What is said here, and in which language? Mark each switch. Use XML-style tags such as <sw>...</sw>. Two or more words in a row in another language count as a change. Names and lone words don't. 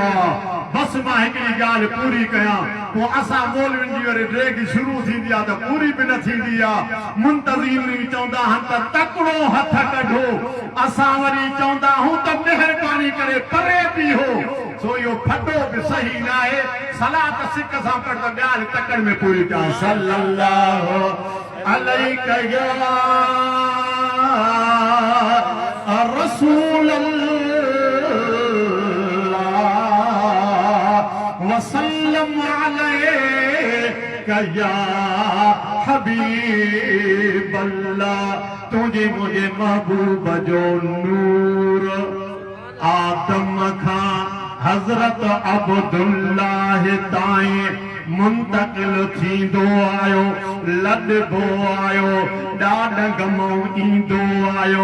<sd>बस मां हिकिड़ी ॻाल्हि पूरी कयां, पोइ असां मौलवियुनि जी वरी ड्रेग शुरू थींदी आहे त पूरी बि न थींदी आहे। मुंतज़ीम बि चवंदा आहिनि त तकिड़ो हथ कढो, असां वरी चवंदा आहियूं त महिरबानी करे परे बि हो। सो इहो फटो बि सही न आहे। सलात सिक सां पढ़ त ॻाल्हि तकड़ में पूरी कयां।</sd> <ar>صلى الله عليه رسول وسلم عليك يا حبيب الله.</ar> <sd>तुझे मुझे महबूब जो नूर आदम खां हजरत अब्दुल्लाह ताईं मुंतकिल थींदो आयो, लॾबो आयो, ॾाढ गमो ईंदो आयो।</sd>